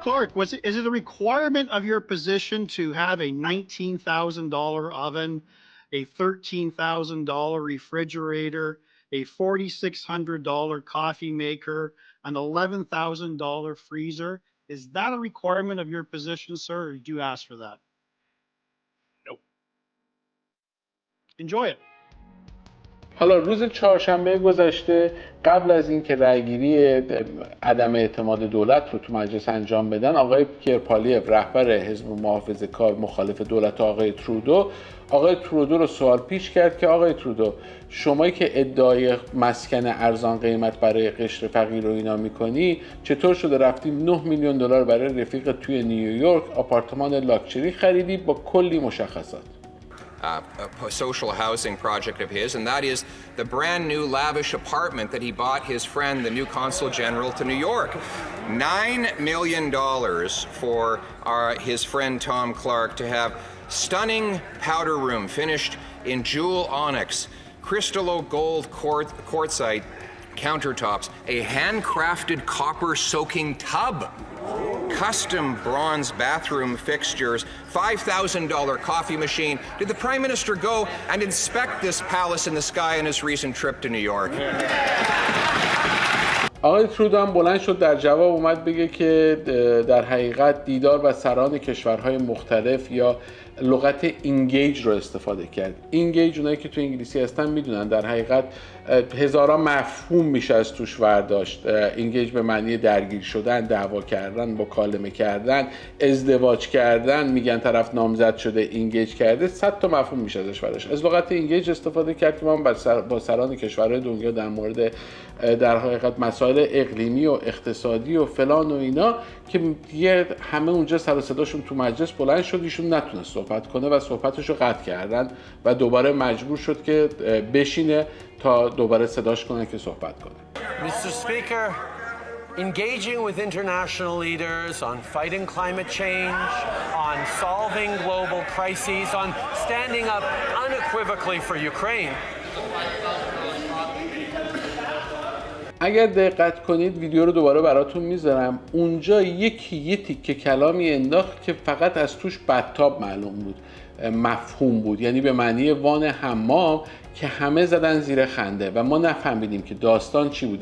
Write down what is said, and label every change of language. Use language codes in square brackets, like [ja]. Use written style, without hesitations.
[en] Clark, is it a requirement of your position to have a $19,000 oven, a $13,000 refrigerator, a $4,600 coffee maker, an $11,000 freezer? Is that a requirement of your position, sir, or did you ask for that? Nope. Enjoy it. [fa] حالا روز چهارشنبه گذشته قبل از اینکه رأیگیری عدم اعتماد دولت رو تو مجلس انجام بدن، آقای پیر پالیو رهبر حزب محافظه‌کار مخالف دولت آقای ترودو رو سوال پیش کرد که آقای ترودو شمایی که ادعای مسکن ارزان قیمت برای قشر فقیر رو اینا میکنی چطور شده رفتی 9 میلیون دلار برای رفیق توی نیویورک آپارتمان لاکچری خریدی با کلی مشخصات؟ [en] a social housing project of his, and that is the brand new lavish apartment that he bought his friend, the new Consul General to New York. $9 million for his friend Tom Clark to have stunning powder room finished in jewel onyx, crystallo gold quartzite countertops, a handcrafted copper soaking tub, custom bronze bathroom fixtures, $5,000 coffee machine. Did the Prime Minister go and inspect this palace in the sky on his recent trip to New York? [fa] آقای ترودو هم بلند شد در جواب اومد بگه که در حقیقت دیدار و سران کشورهای مختلف یا لغت اینگیج رو استفاده کرد. اینگیج اونایی که تو انگلیسی هستن میدونن در حقیقت هزاران مفهوم میشه از توش برداشت. اینگیج به معنی درگیر شدن، دعوا کردن، مکالمه کردن، ازدواج کردن، میگن طرف نامزد شده اینگیج کرده، 100 تا مفهوم میشه ازش برداشت. از لغت اینگیج استفاده کرد که ما با سران کشورهای دنیا در مورد در حقیقت مسائل اقلیمی و اقتصادی و فلان و اینا که دیگه همه اونجا سر و صداشون تو مجلس بلند شد، ایشون نتونست صحبت کنه و صحبتشو قطع کردن و دوباره مجبور شد که بشینه تا دوباره صداش کنه که صحبت کنه. [en] Mr. Speaker, engaging with international leaders on fighting climate change, on solving global crises, on standing up unequivocally for Ukraine. [fa] اگر دقت کنید ویدیو رو دوباره براتون میذارم، اونجا یه تیکه کلامی انداخت که فقط از توش بدتاب معلوم بود، مفهوم بود، یعنی به معنی وان حمام که همه زدن زیر خنده و ما نفهمیدیم که داستان چی بود.